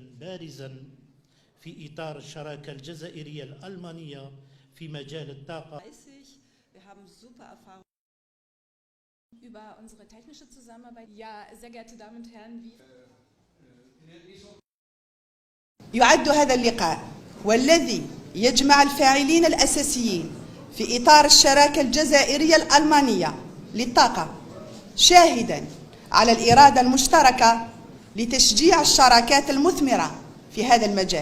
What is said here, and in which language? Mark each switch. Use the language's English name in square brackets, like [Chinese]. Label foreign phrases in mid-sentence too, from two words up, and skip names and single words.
[Arabic] بارزا في إطار الشراكة الجزائرية الألمانية في مجال الطاقة. [German] Wir haben super Erfahrungen über unsere technische Zusammenarbeit. Ja, sehr geehrte Damen und Herren, wie [Arabic] يعد هذا اللقاء والذي يجمع الفاعلين الأساسيين في إطار الشراكة الجزائرية الألمانية للطاقة شاهدا على الإرادة المشتركة لتشجيع الشراكات المثمرة في هذا المجال.